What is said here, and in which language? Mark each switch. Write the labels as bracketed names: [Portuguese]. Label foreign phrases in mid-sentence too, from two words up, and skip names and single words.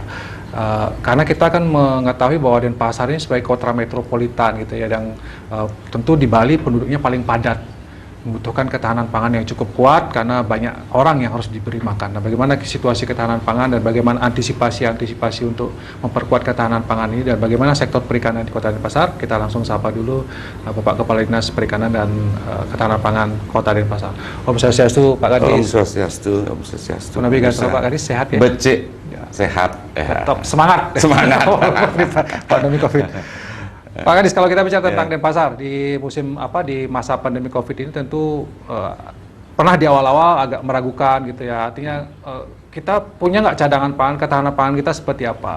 [Indonesian] Karena kita akan mengetahui bahwa Denpasar ini sebagai kota metropolitan gitu ya, dan tentu di Bali penduduknya paling padat, membutuhkan ketahanan pangan yang cukup kuat karena banyak orang yang harus diberi makan. Nah, bagaimana situasi ketahanan pangan dan bagaimana antisipasi untuk memperkuat ketahanan pangan ini, dan bagaimana sektor perikanan di Kota Denpasar? Kita langsung sapa dulu Bapak Kepala Dinas Perikanan dan Ketahanan Pangan Kota Denpasar. [Balinese] Om Swastiastu, Pak Kadis. Om Swastiastu, Om Swastiastu. [Indonesian] Navigator Pak Kadis sehat ya? Becik, sehat. Top, semangat. Semangat. Pandemi COVID. Pak Kadis, kalau kita bicara tentang Denpasar di di masa pandemi COVID ini tentu pernah di awal-awal agak meragukan gitu ya. Artinya kita punya nggak cadangan pangan, ketahanan pangan kita seperti apa?